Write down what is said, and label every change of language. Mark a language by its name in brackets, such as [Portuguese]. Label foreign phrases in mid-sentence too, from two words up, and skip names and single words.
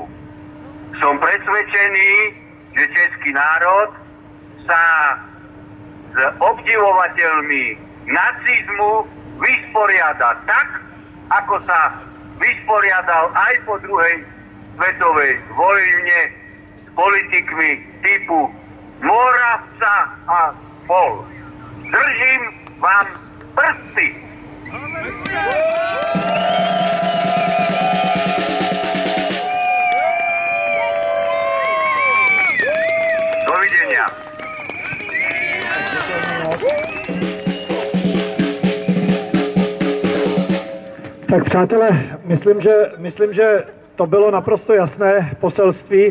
[Slovak] Som presvedčený, že český národ sa s obdivovateľmi nacizmu vysporiada tak, ako sa vysporiadal aj po druhej svetovej vojne s politikmi typu Moravca a Spol. Držím vám prsty. Dovidenia. [Czech] Tak přátelé, myslím, že to bylo naprosto jasné poselství.